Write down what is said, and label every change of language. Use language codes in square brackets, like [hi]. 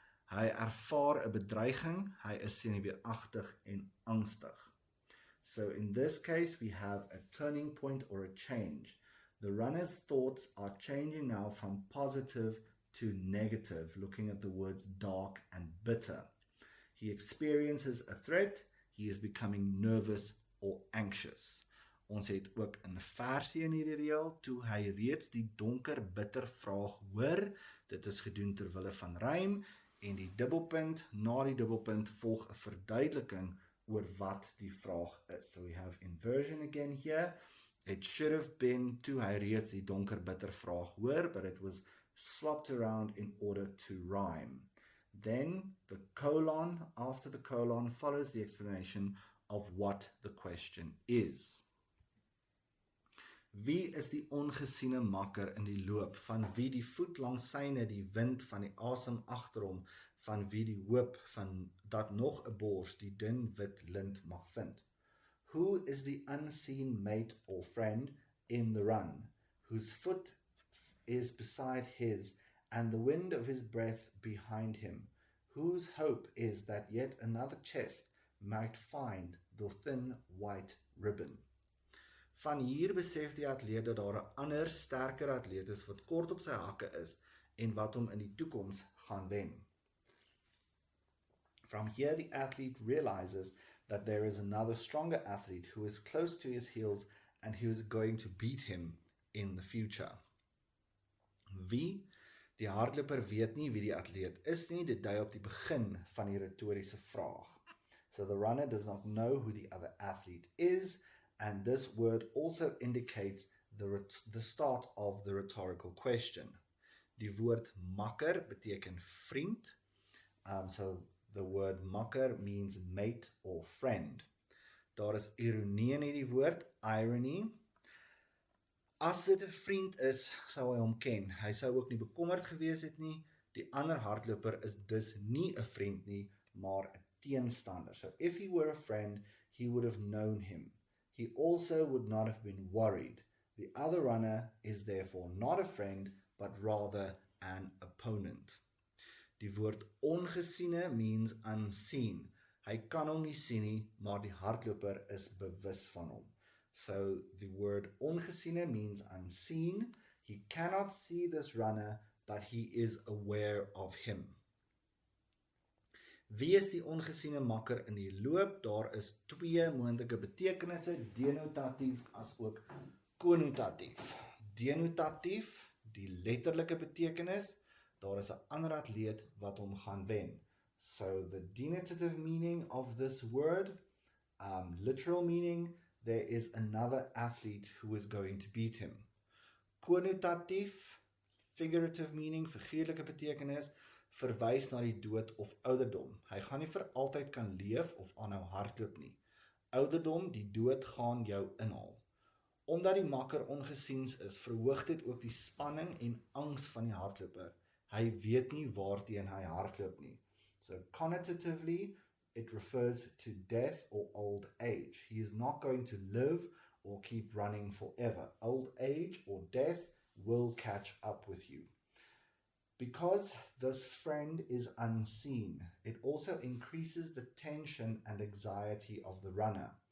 [af] Hy ervaar 'n bedreiging, hy is senuweeagtig en angstig. [en] So in this case we have a turning point or a change. The runner's thoughts are changing now from positive to negative, looking at the words dark and bitter. He experiences a threat, he is becoming nervous or anxious. [af] Ons het ook 'n versie in hierdie reël, toe hy reeds die donker bitter vraag hoor. Dit is gedoen ter wille van rym, en die dubbelpunt, na die dubbelpunt volg 'n verduideliking oor wat die vraag is. [en] So we have inversion again here. It should have been [af] toe hy reeds die donker bitter vraag hoor, [en] but it was swapped around in order to rhyme. Then the colon, after the colon, follows the explanation of what the question is. [af] Wie is die ongesiene makker in die loop, van wie die voet langs syne die wind van die asem agter hom, van wie die hoop van dat nog 'n bors die dun wit lint mag vind? [en] Who is the unseen mate or friend in the run, whose foot is beside his, and the wind of his breath behind him, whose hope is that yet another chest might find the thin white ribbon? [af] Van hier besef die atleet dat daar 'n ander, sterker atleet is wat kort op sy hakke is en wat hom in die toekoms gaan wen. [en] From here the athlete realizes that there is another stronger athlete who is close to his heels and who is going to beat him in the future. Wie? [af] Die hardloper weet nie wie die atleet is nie, dit dui op die begin van die retoriese vraag. [en] So the runner does not know who the other athlete is, and this word also indicates the start of the rhetorical question. [af] Die woord makker beteken vriend. [en] So the word makker means mate or friend. [af] Daar is ironie in hierdie woord, irony. As dit 'n vriend is, sou hy hom ken. Hy sou ook nie bekommerd gewees het nie. Die ander hardloper is dus nie 'n vriend nie, maar 'n teenstander. [en] So if he were a friend, he would have known him. He also would not have been worried. The other runner is therefore not a friend, but rather an opponent. [af] Die woord ongesiene [en] means unseen. [af] Hy kan hom nie sien nie, maar die hardloper is bewus van hom. [en] So the word ongesiene means unseen. He cannot see this runner, but he is aware of him. [af] Wie is die ongesiene makker in die loop? Daar is twee moontlike betekenisse, denotatief as ook konnotatief. Denotatief, die letterlike betekenis, daar is 'n ander atleet wat hom gaan wen. [en] So the denotative meaning of this word, literal meaning, there is another athlete who is going to beat him. [af] Konnotatief, [en] figurative meaning, [af] figuurlike betekenis, verwys na die dood of ouderdom. Hy gaan nie vir altyd kan leef of aanhou hardloop nie. Ouderdom, die dood gaan jou inhaal. Omdat die makker ongesiens is, verhoog dit ook die spanning en angs van die hardloper. Hy weet nie waarteen hy hardloop nie. [en] So connotatively, it refers to death or old age. He is not going to live or keep running forever. Old age or death will catch up with you. Because this friend is unseen, it also increases the tension and anxiety of the runner.